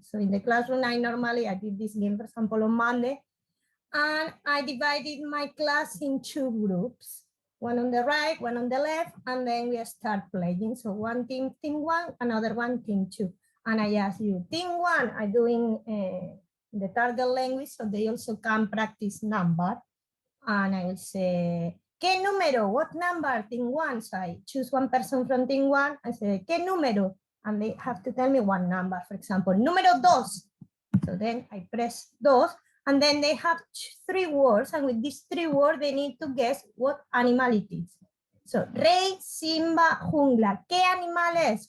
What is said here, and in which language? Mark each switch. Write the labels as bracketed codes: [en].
[en] So in the classroom, I did this game, for example, on Monday, and I divided my class in 2 groups, one on the right, one on the left, and then we start playing. So one team 1, another one team 2. And I ask you, team 1 are doing the target language, so they also can practice number. [es] And I will say, ¿qué número? [en] What number? Team 1. So I choose one person from team 1. I say, [es] ¿qué número? [en] And they have to tell me one number. For example, número 2. So then I press 2. And then they have 3 words. And with these 3 words, they need to guess what animal it is. [es] So, rey, Simba, jungla. ¿Qué animal es?